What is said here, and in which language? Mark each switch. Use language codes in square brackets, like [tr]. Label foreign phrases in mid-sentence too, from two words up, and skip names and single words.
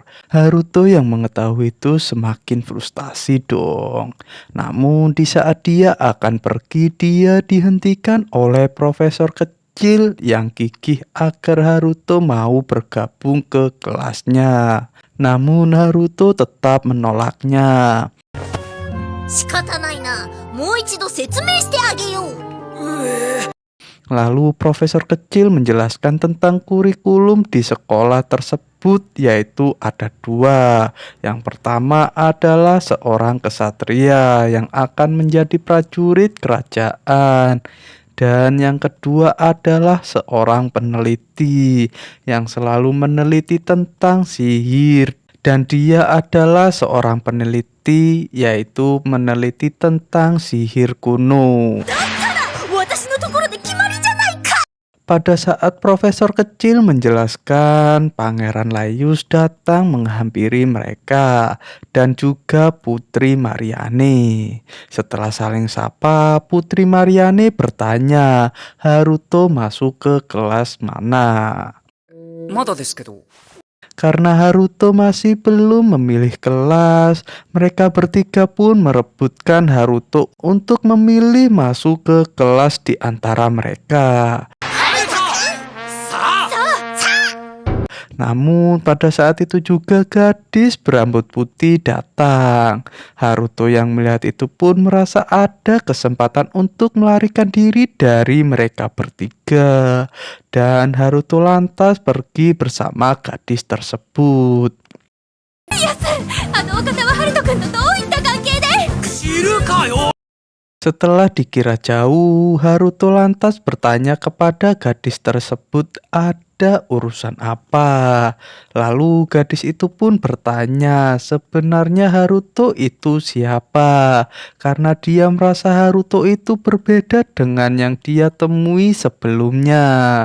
[id] Haruto yang mengetahui itu semakin frustasi dong. Namun di saat dia akan pergi, dia dihentikan oleh profesor kecil yang gigih agar Haruto mau bergabung ke kelasnya. Namun Haruto tetap menolaknya. [ja] 仕方ないな。もう一度説明してあげよう。 [id] Lalu profesor kecil menjelaskan tentang kurikulum di sekolah tersebut, yaitu ada dua. Yang pertama adalah seorang kesatria yang akan menjadi prajurit kerajaan. Dan yang kedua adalah seorang peneliti yang selalu meneliti tentang sihir. Dan dia adalah seorang peneliti, yaitu meneliti tentang sihir kuno. [ja] 私のところで決まりじゃないか。 [id] Pada saat profesor kecil menjelaskan, Pangeran Layus datang menghampiri mereka dan juga Putri Mariane. Setelah saling sapa, Putri Mariane bertanya, Haruto masuk ke kelas mana? [ja] まだですけど。 [id] Karena Haruto masih belum memilih kelas, mereka bertiga pun merebutkan Haruto untuk memilih masuk ke kelas di antara mereka. Namun pada saat itu juga gadis berambut putih datang. Haruto yang melihat itu pun merasa ada kesempatan untuk melarikan diri dari mereka bertiga. Dan Haruto lantas pergi bersama gadis tersebut. [ja] あのお方はハルト君とどういった関係で。知るかよ。 [id] Setelah dikira jauh, Haruto lantas bertanya kepada gadis tersebut ada urusan apa. Lalu gadis itu pun bertanya sebenarnya Haruto itu siapa, karena dia merasa Haruto itu berbeda dengan yang dia temui sebelumnya.